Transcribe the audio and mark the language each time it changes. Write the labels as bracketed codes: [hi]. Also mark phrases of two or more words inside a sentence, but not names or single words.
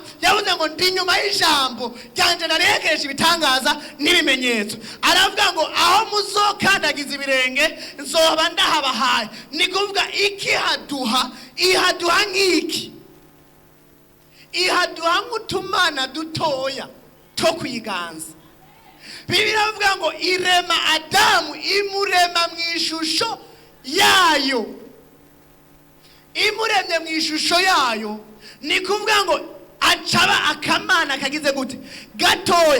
[rn] Yavuze ngo ndi nyuma y'ijambo ryanje narekeje ibitangaza n'ibimenyetso. Aravuga ngo aho muzokandagiza ibirenge nzoba ndahabahaye. Ni kuvuga iki haduha, ihaduha nk'iki, ihaduha nk'utumana dutoya to kwiganza. Bibiliya ivuga ngo irema Adamu, imurema mu ishusho yayo. Imuremye mu ishusho yayo, ni kuvuga ngo acaba akamana kagize gute, gatoya.